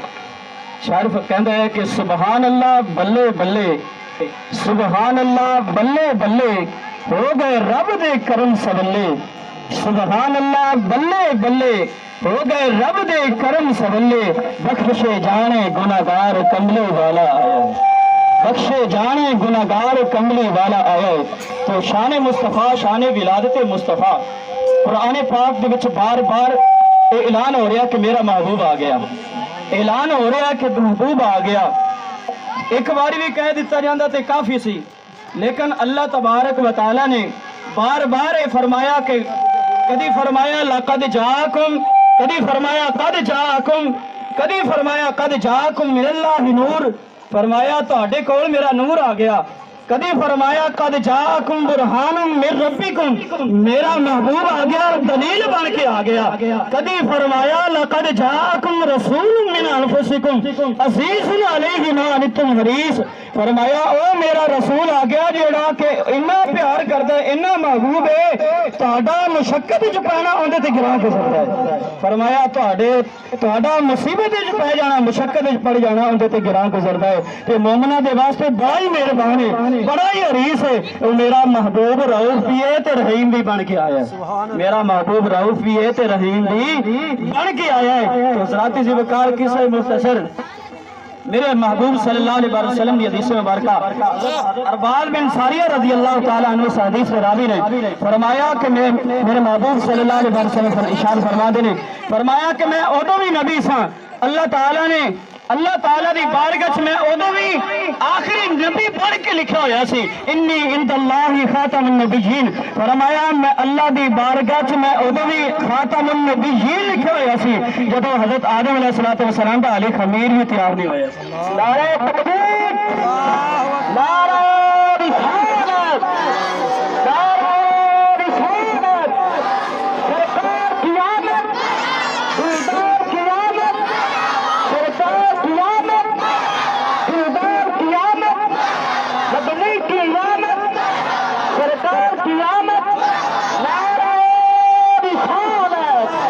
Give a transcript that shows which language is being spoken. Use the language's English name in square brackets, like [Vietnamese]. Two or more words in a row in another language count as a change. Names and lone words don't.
[Punjabi] شارف کہندا ہے کہ [Arabic] سبحان الله [Punjabi] بلے بلے, [Arabic] سبحان الله [Punjabi] بلے بلے، ہو گئے رب دے کرم سولے, [Arabic] سبحان الله [Punjabi] بلے بلے، ہو گئے رب دے کرم سولے، بخشے جانے گناہگار کملے والا آیا، بخشے جانے گناہگار کملے والا آیا. تو شان مصطفیٰ، شان ولادت مصطفیٰ قرآن پاک دے وچ بار بار اعلان ہو رہا کہ میرا محبوب آ گیا، اعلان ہو رہا کہ محبوب آ گیا. ایک بار بھی کہہ دتا جاتا تو کافی سی، لیکن اللہ تبارک و تعالیٰ نے بار بار یہ فرمایا کہ کدی فرمایا [Arabic] لقد جاءكم, [Punjabi] کدی فرمایا قد جاءكم، کدی فرمایا [Arabic] قد جاءكم من الله نور, [Punjabi] فرمایا تہاڈے کول میرا نور آ گیا، کدی فرمایا [Arabic] قد جاءكم برهان من ربكم, [Punjabi] میرا محبوب آ گیا، دلیل بن کے آ گیا، کدی فرمایا [Arabic] لقد جاءكم رسول من أنفسكم عزيز عليه ما عنتم حريص, [Punjabi] فرمایا او میرا رسول آ گیا جیہڑا کہ اِنا پیار کردا ہے، اِنا محبوب ہے، تہاڈا مشقت وچ پینا اوہدے تے گراں گزردا ہے، فرمایا تہاڈا مصیبت وچ پے جانا، مشقت وچ پڑ جانا اوہدے تے گراں گزردا ہے. تے مومناں دے واسطے بڑا ہی مہربان ہے، بڑا ہی حریص ہے. میرا محبوب رؤف بھی ہے تے رحیم بھی بن کے آیا ہے، میرا محبوب رؤف بھی ہے تے رحیم بھی بن کے آیا ہے. تو حضرات زِوکار قصہ مختصر میرے محبوب [Arabic] صلى الله عليه وسلم [Punjabi] کی حدیث مبارکہ عرباض بن ساریہ [Arabic] رضي الله تعالى عنه [Punjabi] سے حدیث راوی نے فرمایا کہ میرے محبوب [Arabic] صلى الله عليه وسلم [Punjabi] ارشاد فرماتے نے، فرمایا کہ میں اودوں بھی نبی سا, اللہ تعالیٰ دی بارگاہ چ میں اودوں بھی آخری نبی پڑھ کے لکھا ہویا سی, [Arabic] إني عند الله خاتم النبيين, [Punjabi] فرمایا میں اللہ دی بارگاہ چ میں اودوں بھی [Arabic] خاتم النبيين [Punjabi] لکھا ہویا سی جدوں حضرت آدم علیہ الصلوٰۃ والسلام دا علی خمیر بھی تیار نہیں ہویا. [Urdu] نعرہ تکبیر، نعرہ رسالت، نعرہ رسالت, नारे रिसालत, سرکار کی آمد، سرکار کی آمد، سرکار کی آمد، سرکار کی آمد، مدنی کی آمد، سرکار کی آمد، نعرہ رسالت.